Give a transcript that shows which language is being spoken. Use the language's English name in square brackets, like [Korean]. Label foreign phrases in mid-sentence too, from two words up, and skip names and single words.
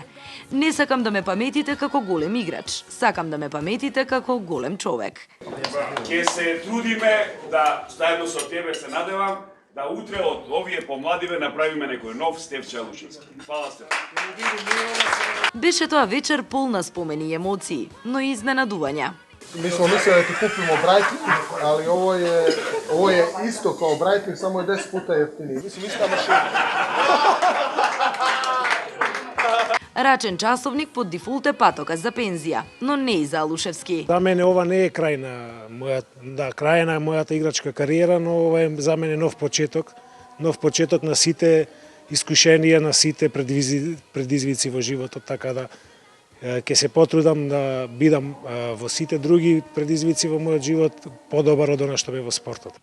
[Macedonian] Не сакам да ме паметите како голем играч, сакам да ме паметите како голем човек. Ќе се трудиме да заедно со тебе се надевам да утре од овие помладиве направиме некој нов Стеф Чалушевски. Фала, Стеф. Беше тоа вечер полна спомени и емоции, но и изненадувања. [Serbian] Mi smo mislili da ti kupimo Breitling, ali ovo je isto kao Breitling, samo je 10 puta jeftiniji. Mislim, ista mašina. [Macedonian] Рачен часовник под дефолт е патока за пензија, но не и за Алушевски. За мене ова не е крај на мојата играчка кариера, но ова е за мене нов почеток на сите искушенија, на сите предизвици во животот, така да ќе се потрудам да бидам во сите други предизвици во мојот живот подобар од она што бе во спортот.